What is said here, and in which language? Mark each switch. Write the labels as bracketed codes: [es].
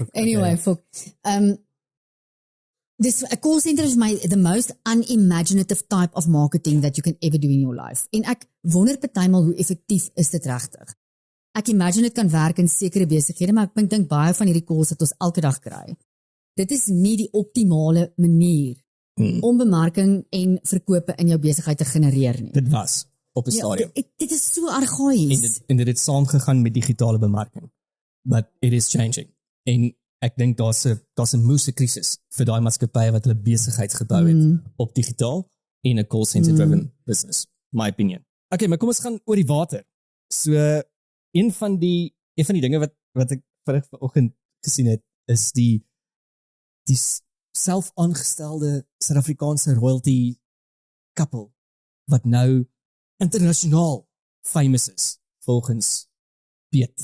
[en] anyway, this a call center is the most unimaginative type of marketing that you can ever do in your life. [af] En ek wonder partymal hoe effektief is dit regtig. Ek imagine dit kan werk in sekere besighede, maar ek dink baie van hierdie calls wat ons elke dag kry. Dit is nie die optimale manier om bemarking en verkope in jou besigheid te genereer nie. Dit was op 'n stadium. Dit is so argaïs. En dit het saamgegaan met digitale bemarking. [en] But it is changing. [af] En ek dink daar's 'n moeëse krisis vir daai maatskappye wat hulle besigheid gebou het op digitaal en 'n call center driven business, my opinion. Okay, maar kom ons gaan oor die water. So een van die dinge wat ek vanoggend gesien het is die self-aangestelde Suid-Afrikaanse royalty couple wat nou internasionaal famous is volgens Piet.